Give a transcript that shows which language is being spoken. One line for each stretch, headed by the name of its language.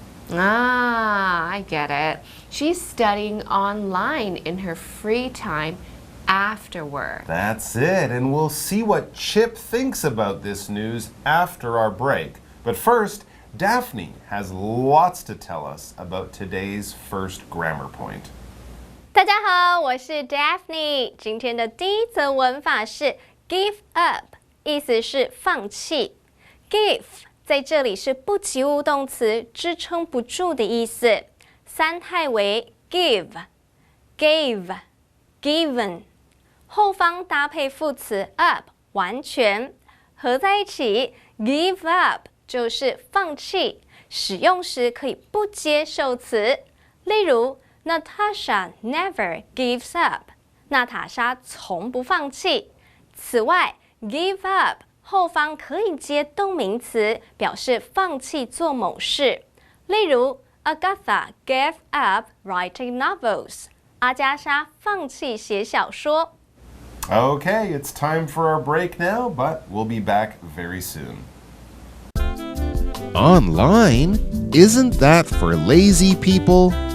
English: I get it. She's studying online in her free time after work. That's it, and we'll see what Chip thinks about this news after our break. But first, Daphne has lots to tell us about today's first grammar point.
Chinese: 大家好，我是 Daphne。今天的第一则文法是 give up， 意思是放弃。 give 在这里是不及物动词，支撑不住的意思。三态为 give、gave、given， 后方搭配副词 up， 完全合在一起 give up 就是放弃。使用时可以不接受词，例如。
English: Natasha never gives up.
Chinese: 娜塔莎从不放弃。此外 ，give up 后方可以接动名词，表示放弃做某事。例如
English: ，Agatha gave up writing novels.
Chinese: 阿加莎放弃写小说。
English: Okay, it's time for our break now, but we'll be back very soon. Online? Isn't that for lazy people?